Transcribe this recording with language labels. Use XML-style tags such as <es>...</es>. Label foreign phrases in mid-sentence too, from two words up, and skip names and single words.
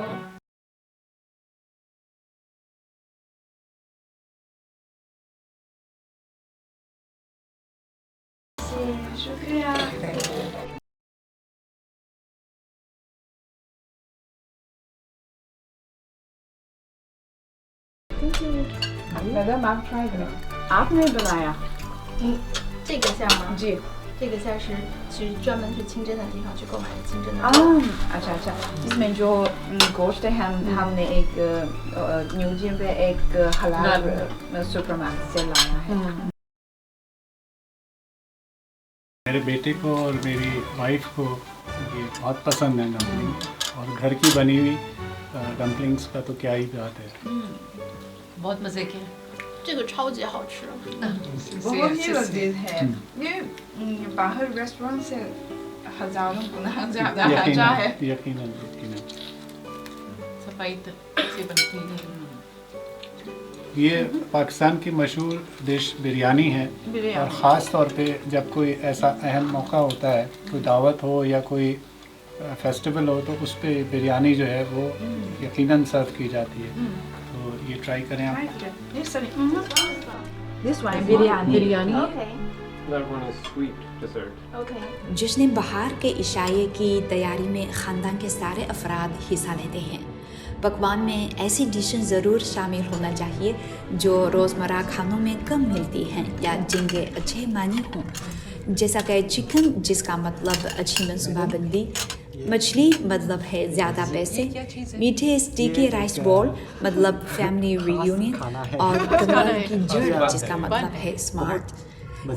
<hi>शुक्रिया। मैडम आप ट्राई करें। आपने बनाया</hi> <zh>这个馅儿吗？</zh> <hi>जी</hi> <zh>这个馅儿是专门去清真的地方去购买的清真的。</zh> <hi>अच्छा अच्छा। इसमें जो गोश्त है हमने एक न्यूजियम पे एक हलाल सुपरमार्केट से लाया है। मेरे बेटे को और मेरी वाइफ को ये बहुत पसंद है डम्पलिंग और घर की बनी हुई डम्पलिंग्स का तो क्या ही बात है। बहुत मजे के।</hi> <zh>这个超级好吃。</zh> <hi>बहुत ही लजीज है। ये बाहर रेस्टोरेंट से हजारों गुना ज्यादा अच्छा है। यकीनन सफाई से बनती है। ये पाकिस्तान की मशहूर डिश बिरयानी है और ख़ास तौर पे जब कोई ऐसा अहम मौका होता है, कोई दावत हो या कोई फेस्टिवल हो तो उस पे बिरयानी जो है वो यकीनन सर्व की जाती है। तो ये ट्राई करें आप।</hi> <en>This one बिरयानी। That one is sweet dessert. OK。</en> <hi>जश्न बहार के इशाये की तैयारी में ख़ानदान के सारे अफराद हिस्सा लेते हैं। पकवान में ऐसी डिशें ज़रूर शामिल होना चाहिए जो रोज़मर्रा खानों में कम मिलती हैं या जिनके अच्छे मानी हों, जैसा कि चिकन जिसका मतलब अच्छी मनसूबाबंदी, मछली मतलब है ज़्यादा पैसे, मीठे</hi> <en>sticky rice ball</en> <hi>मतलब</hi> <en>family reunion</en> <hi>और कमर की जड़ जिसका मतलब है स्मार्ट।</hi>